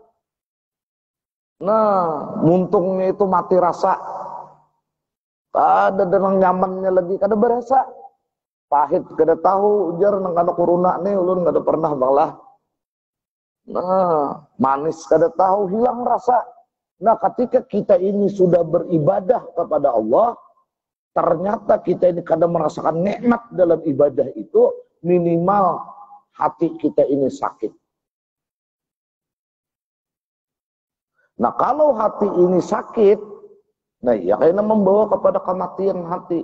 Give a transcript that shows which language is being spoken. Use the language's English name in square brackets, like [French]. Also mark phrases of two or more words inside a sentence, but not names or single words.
[Banjar] Nah, muntungnya itu mati rasa. Kada dengan nyamannya lagi, kada berasa. Pahit kada tahu, ujar nang kada corona nih ulun kada pernah malah. Nah, manis kada tahu, hilang rasa. [Indonesian] Nah, ketika kita ini sudah beribadah kepada Allah, ternyata kita ini kada merasakan nikmat dalam ibadah itu, minimal hati kita ini sakit. Nah, kalau hati ini sakit, nah ya kayaknya membawa kepada kematian hati.